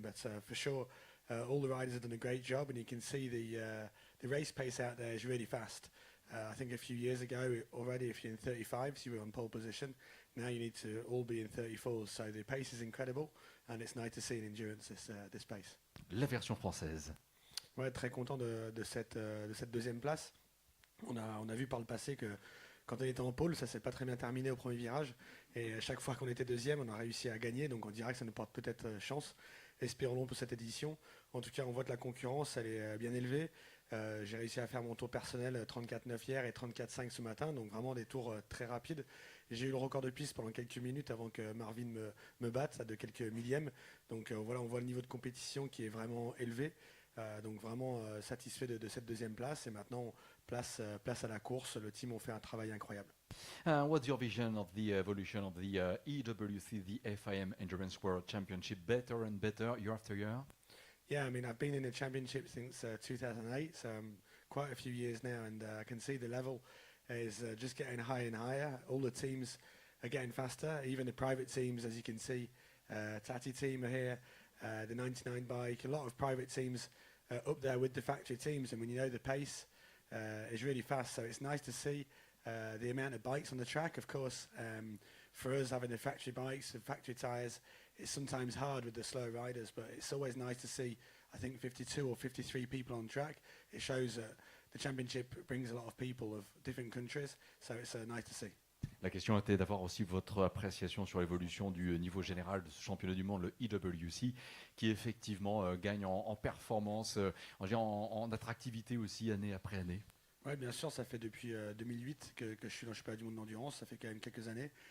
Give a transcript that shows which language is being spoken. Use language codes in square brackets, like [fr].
[en] But for sure, all the riders have done a great job, and you can see the race pace out there is really fast. I think a few years ago already, if you're in 35s, you were on pole position. Now you need to all be in 34s. So the pace is incredible, and it's nice to see in endurance this pace. [fr] La version française. Ouais, très content de cette deuxième place. On a vu par le passé que quand on était en pôle, ça s'est pas très bien terminé au premier virage. Et chaque fois qu'on était deuxième, on a réussi à gagner. Donc on dirait que ça nous porte peut-être chance. Espérons-le pour cette édition. En tout cas, on voit que la concurrence, elle est bien élevée. J'ai réussi à faire mon tour personnel 34,9 hier et 34,5 ce matin. Donc vraiment des tours très rapides. J'ai eu le record de piste pendant quelques minutes avant que Marvin me batte, ça de quelques millièmes. Donc voilà, on voit le niveau de compétition qui est vraiment élevé. Donc vraiment satisfait de cette deuxième place, et maintenant place à la course. Le team ont fait un travail incroyable. [en] What's your vision of the evolution of the EWC, the FIM Endurance World Championship, better and better year after year? Yeah, I mean, I've been in the championship since 2008, so quite a few years now, and I can see the level is just getting higher and higher. All the teams are getting faster, even the private teams, as you can see. Tati team are here. The 99 bike, a lot of private teams up there with the factory teams, and when you know the pace is really fast, so it's nice to see the amount of bikes on the track. Of course, for us having the factory bikes, the factory tyres, it's sometimes hard with the slow riders, but it's always nice to see, I think, 52 or 53 people on track. It shows that the championship brings a lot of people of different countries, so it's nice to see. [fr] La question était d'avoir aussi votre appréciation sur l'évolution du niveau général de ce championnat du monde, le EWC, qui effectivement gagne en performance, en attractivité aussi année après année. Oui, bien sûr, ça fait depuis 2008 que je suis dans le championnat du monde d'endurance, ça fait quand même quelques années.